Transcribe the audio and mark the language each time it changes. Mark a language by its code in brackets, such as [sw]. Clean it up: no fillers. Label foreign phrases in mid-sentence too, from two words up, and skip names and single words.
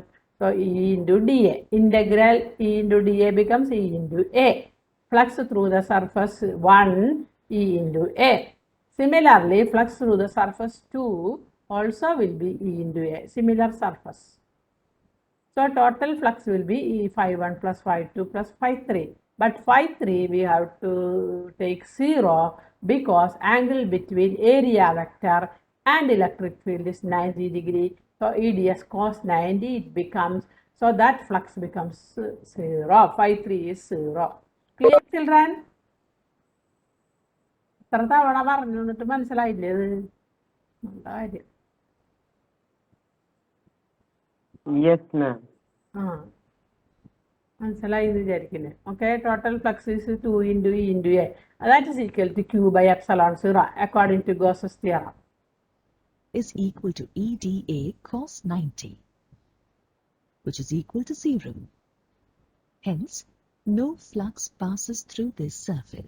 [en] So E into dA, integral E into dA becomes E into A. Flux through the surface 1 E into A. Similarly, flux through the surface 2 also will be E into A, similar surface. So total flux will be E phi 1 plus phi 2 plus phi 3. But phi 3 we have to take 0 because angle between area vector and electric field is 90 degree. So E ds cos 90 it becomes, so that flux becomes 0. Phi 3 is 0. Clear, children? [ml] എത്ര തവണ പറഞ്ഞു എന്നിട്ട് മനസ്സിലായില്ലേ ഇത്? നല്ല കാര്യം. [en] Yes, ma'am. [ml] മനസ്സിലായി എന്ന് വിചാരിക്കുന്നത്. [en] Okay, total flux is 2 into E into A. That is equal to Q by epsilon 0 according to Gauss's theorem. Is equal to E dA cos 90, which is equal to 0. Hence, no flux passes through this surface.